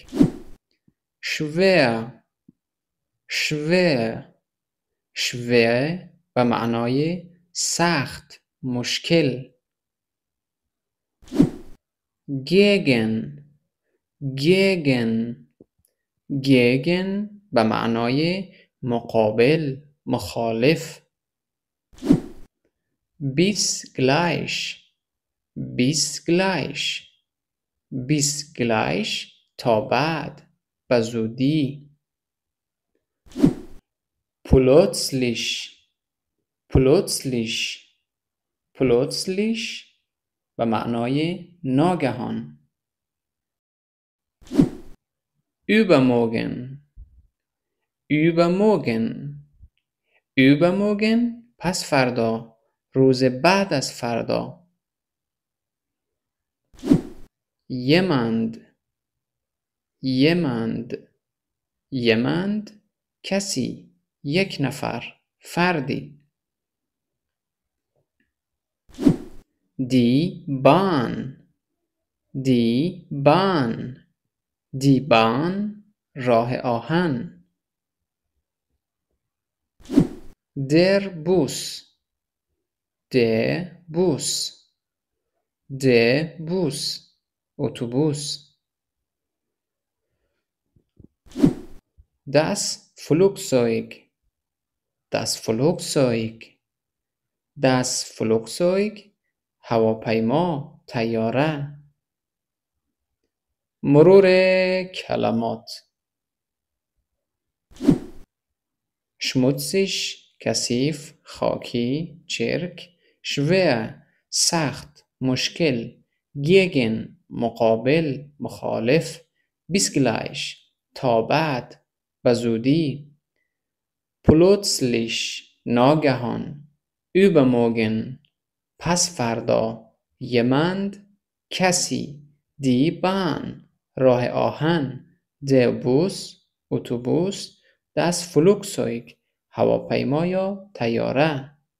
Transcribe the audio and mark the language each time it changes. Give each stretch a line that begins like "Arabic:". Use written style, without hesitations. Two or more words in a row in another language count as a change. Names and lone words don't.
German: schwer schwer schwer
Persian: به معنای سخت، مشکل.
German: gegen gegen gegen
Persian: به معنای مقابل، مخالف.
German: bis gleich bis gleich bis gleich
Persian: تا بعد، به زودی.
German: plötzlich plötzlich plötzlich
Persian: به معنای ناگهان.
German: übermorgen übermorgen übermorgen
Persian: پس فردا، روز بعد از فردا.
German: jemand jemand jemand
Persian: کسی، یک نفر، فردی.
German: die Bahn die Bahn die Bahn
Persian: راه آهن.
German: der Bus der Bus der Bus اتوبوس. das Flugzeug das Flugzeug das Flugzeug
Persian: هواپیما، طیاره. مرور کلمات. schmutzig کثیف، خاکی، چرک. schwer سخت، مشکل. gegen مقابل، مخالف.
German: bis gleich
Persian: تا بعد، به زودی. plötzlich ناگهان. übermorgen پس فردا. jemand کسی.
German: die Bahn
Persian: راه آهن.
German: der Bus
Persian: اتوبوس.
German: das Flugzeug
Persian: هواپیما یا طیاره.